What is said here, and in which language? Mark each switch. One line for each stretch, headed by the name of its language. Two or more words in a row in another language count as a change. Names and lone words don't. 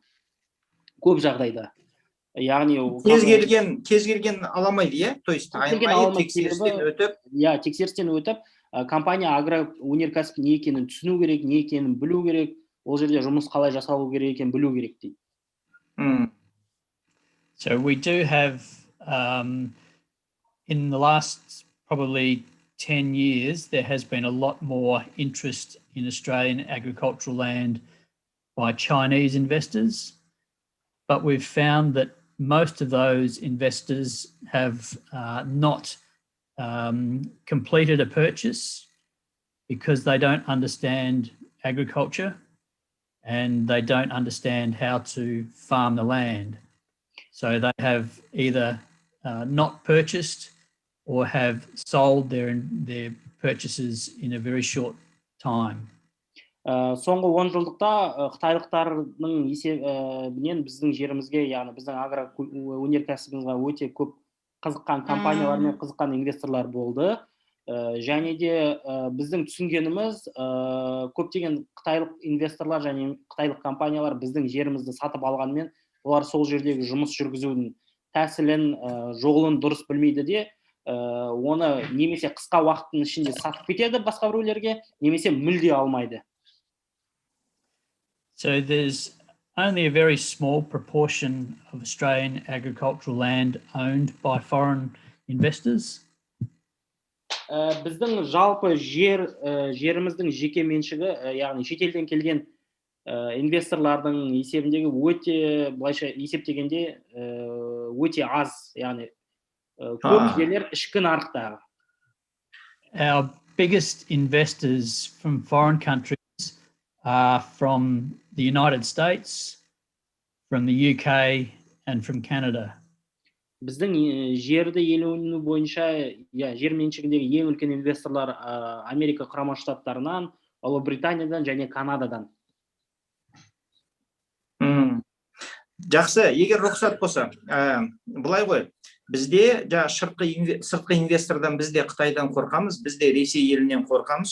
Kazakh: Көп жағдайда. Яғни кез келген аламайды,
Russian: то есть
Kazakh: тексерістен өтіп, компания агроөнеркәсіп не екенін түсіну керек, не екенін білу керек, ол жерде жұмыс қалай жасалу керек екенін білу керек дейді.
English: So we do have in the last probably 10 years there has been a lot more interest in Australian agricultural land by Chinese investors, but we've found that most of those investors have not completed a purchase because they don't understand agriculture and they don't understand how to farm the land. So they have either not purchased or have sold their purchases in a very short time.
Kazakh: Соңғы 10 жылдықта қытайлықтардың есебінен біздің жерімізге, яғни біздің агроөнеркәсібімізге өте көп қызыққан компаниялар мен қызыққан инвесторлар болды. Және де біздің түсінгеніміз, көптеген қытайлық инвесторлар және қытайлық компаниялар біздің жерімізді сатып алғанмен, олар сол жердегі жұмыс жүргізудің тәсілін, жолын дұрыс білмейді де, оны немесе қысқа уақыттың ішінде сатып кетеді басқа біреулерге, немесе мүлде алмайды.
English: So there's only a very small proportion of Australian agricultural land owned by foreign investors.
Kazakh: Біздің жалпы жеріміздің жеке меншігі, яғни шетелден келген инвесторлардың есебіндегі өте, былайша есептегенде өте аз, яғни көп жерлер ішкі нарықтағы.
English: Our biggest investors from foreign countries are from the United States, from the UK, and from Canada.
Kazakh: Біздің жерді иелену бойынша, жер меншігіндегі ең үлкен инвесторлар Америка құрама штаттарынан, Ұлыбританиядан және Канададан. Жақсы, егер рұқсат болса, былай ғой, бізде сыртқы инвестордан бізде Қытайдан қорқамыз, бізде Ресей елінен қорқамыз.